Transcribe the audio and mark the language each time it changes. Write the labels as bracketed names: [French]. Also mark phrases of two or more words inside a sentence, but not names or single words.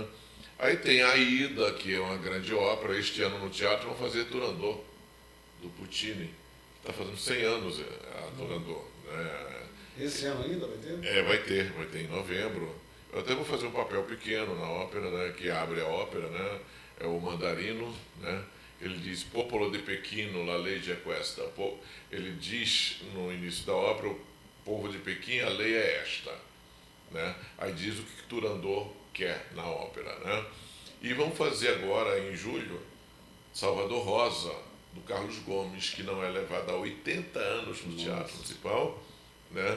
[Portuguese] Aí tem a Aida, que é uma grande ópera. Este ano no teatro vão fazer Turandot, do Puccini. Está fazendo 100 anos a Turandot. Né? Esse ano ainda vai ter? Vai ter em novembro. Eu até vou fazer um papel pequeno na ópera, né? Que abre a ópera, né? É o Mandarino, né? Ele diz, [Italian] Popolo de Pequino, la legge è questa. [Portuguese] Ele diz no início da ópera, o povo de Pequim, a lei é esta. Né? Aí diz o que Turandot quer na ópera. Né? E vamos fazer agora, em julho, Salvador Rosa, do Carlos Gomes, que não é levada há 80 anos no Teatro Municipal, né?